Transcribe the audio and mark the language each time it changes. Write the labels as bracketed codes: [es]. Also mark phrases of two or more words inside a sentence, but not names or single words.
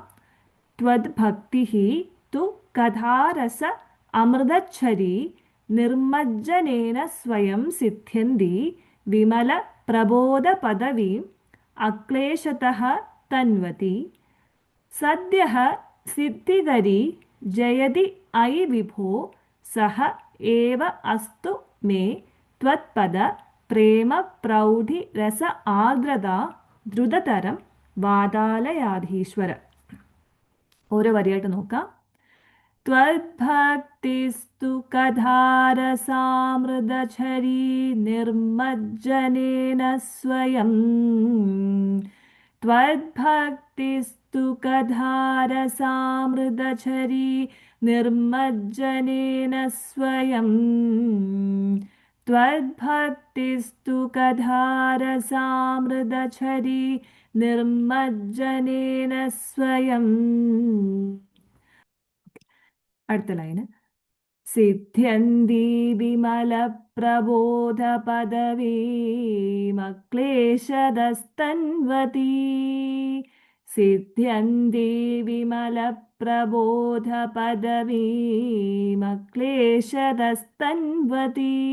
[sa] ത്വദ്ഭക്തിഃ തു കഥാരസ അമൃതച്ഛരീ നിർമജ്ജനേന സ്വയം സിദ്ധ്യന്തി വിമല പ്രബോധ പദവീം അക്ലേശതഃ തൻവതി. സദ്യഃ സിദ്ധികരീ ജയതി अयि विभो सः एव अस्तु मे त्वत्पद പ്രേമ പ്രൗഢി രസ ആർദ്രത ദ്രുതതരം വാതാലയാധീശ്വര. [ml] ഓരോ വരിയായിട്ട് നോക്കാം. [sa] त्वद्भक्तिस्तु कधारसामृदझरी निर्मज्जनेन स्वयं. त्वद्भक्तिस्तु कधारसामृदझरी निर्मज्जनेन स्वयं. त्वद्भक्तिस्तु कधारसामृदझरी निर्मज्जनेन स्वयं. [ml] അടുത്ത ലൈന്. [sa] സിദ്ധ്യന്തി വിമല പ്രബോധ പദവീമക്ലേശദസ്തൻവതി. സിദ്ധ്യന്തി വിമല പ്രബോധ പദവീമക്ലേശദസ്തൻവതി.